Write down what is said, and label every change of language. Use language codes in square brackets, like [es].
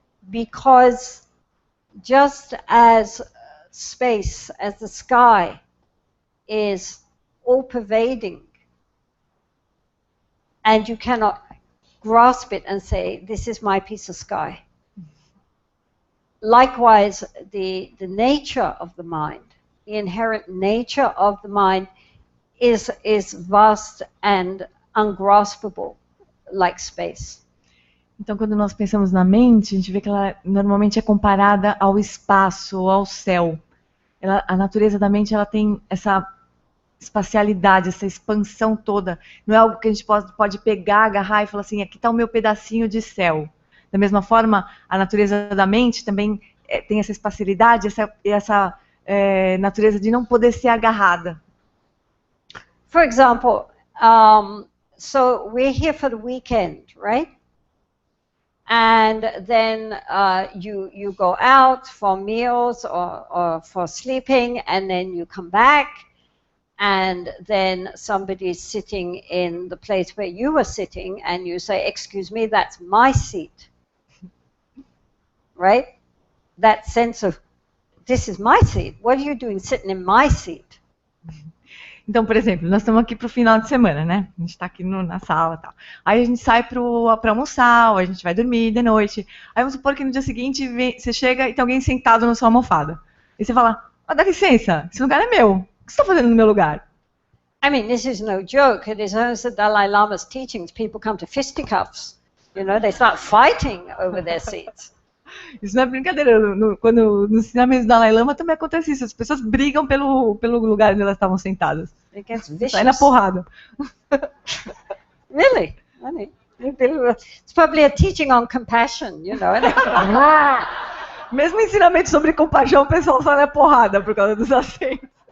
[en] Because just as space, as the sky, is all-pervading, and you cannot grasp it and say, this is my piece of sky. Likewise, the nature of the mind, the inherent nature of the mind is vast and ungraspable, like space. [pt] Então, quando nós pensamos na mente, a gente vê que ela normalmente é comparada ao espaço, ou ao céu. A natureza da mente, ela tem essa espacialidade, essa expansão toda. Não é algo que a gente pode pegar, agarrar e falar assim, aqui está o meu pedacinho de céu. Da mesma forma, a natureza da mente também tem essa espacialidade, essa natureza de não poder ser agarrada. [en] For example, so we're here for the weekend, right? And then you go out for meals or for sleeping, and then you come back, and then somebody's sitting in the place where you were sitting, and you say, excuse me, that's my seat. Right? That sense of, this is my seat. What are you doing sitting in my seat? [pt] Então, por exemplo, nós estamos aqui para o final de semana, né? A gente está aqui na sala e tal. Aí a gente sai para almoçar, ou a gente vai dormir de noite. Aí vamos supor que no dia seguinte você chega e tem alguém sentado na sua almofada. E você fala, dá licença, esse lugar é meu. O que você está fazendo no meu lugar? [en] I mean, this is no joke. It is as the Dalai Lama's teachings. People come to fisticuffs. You know, they start fighting over their seats. [pt] Isso não é brincadeira. Quando no ensinamento do Dalai Lama também acontece isso. As pessoas brigam pelo lugar onde elas estavam sentadas. Sai na porrada. [en] Really? It's probably a teaching on compassion, you know. [pt] Mesmo ensinamento sobre compaixão, o pessoal sai na porrada por causa dos assentos.